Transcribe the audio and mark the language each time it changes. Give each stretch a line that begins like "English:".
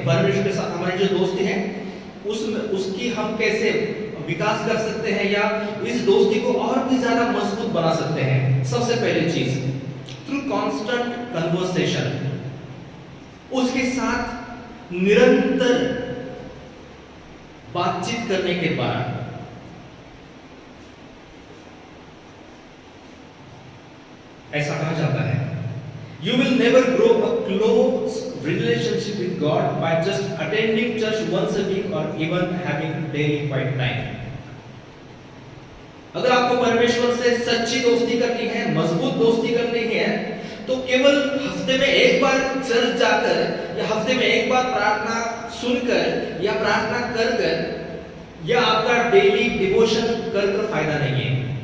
Hindi: परमेश्वर के साथ हमारी जो दोस्ती है उसकी हम कैसे विकास कर सकते हैं या इस दोस्ती को और भी ज्यादा मजबूत बना सकते हैं। सबसे पहली चीज,
English: through constant conversation,
Hindi: उसके साथ निरंतर बातचीत करने के द्वारा। ऐसा कहा जाता है,
English: you will never grow a close relationship with God by just attending church once a week or even having daily quiet time.
Hindi: अगर आपको परमेश्वर से सच्ची दोस्ती करनी है, मजबूत दोस्ती करनी है, तो केवल हफ्ते में एक बार चर्च जाकर या हफ्ते में एक बार प्रार्थना सुनकर या प्रार्थना कर या आपका डेली डिवोशन कर फायदा नहीं है।